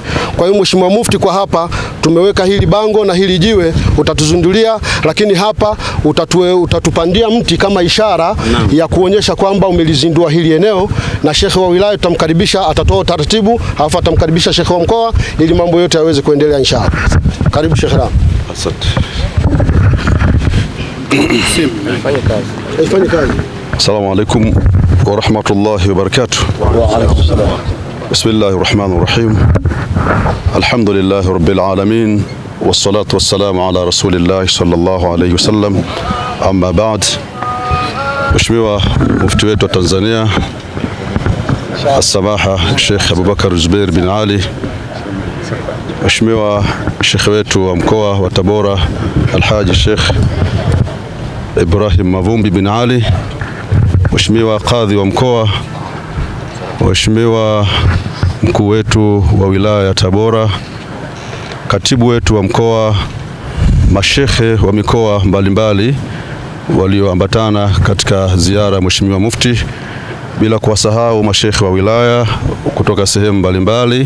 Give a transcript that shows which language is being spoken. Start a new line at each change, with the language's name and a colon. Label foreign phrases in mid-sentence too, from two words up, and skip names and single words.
Swahili: Kwa hiyo Mheshimiwa Mufti, kwa hapa tumeweka hili bango na hili jiwe utatuzundulia, lakini hapa utatupandia mti kama ishara ya kuonyesha kwamba umelizindua hili eneo, na shekhe wa wilaya tutamkaribisha, atatoa taratibu, alafu atamkaribisha shekhe wa mkoa ili mambo yote yaweze kuendelea inshallah. Karibu Sheikh Ram. Asante. Fanya kazi.
Arabic: السلام عليكم ورحمة الله وبركاته. وعليكم السلام. بسم الله الرحمن الرحيم. الحمد لله رب العالمين، والصلاة والسلام على رسول الله صلى الله عليه وسلم. أما بعد.
Swahili: Mheshimiwa Mufti wetu wa Tanzania As-Samaha Sheikh Abubakar Zubair bin Ali, Mheshimiwa Sheikh wetu wa mkoa wa Tabora Alhaji Sheikh Ibrahim Mavumbi bin Ali, Mheshimiwa Kadhi wa mkoa, Mheshimiwa mkuu wetu wa wilaya ya Tabora, katibu wetu wa mkoa, mashekhe wa mikoa mbalimbali walioambatana katika ziara ya Mheshimiwa Mufti, bila kuwasahau mashekhe wa wilaya kutoka sehemu mbalimbali.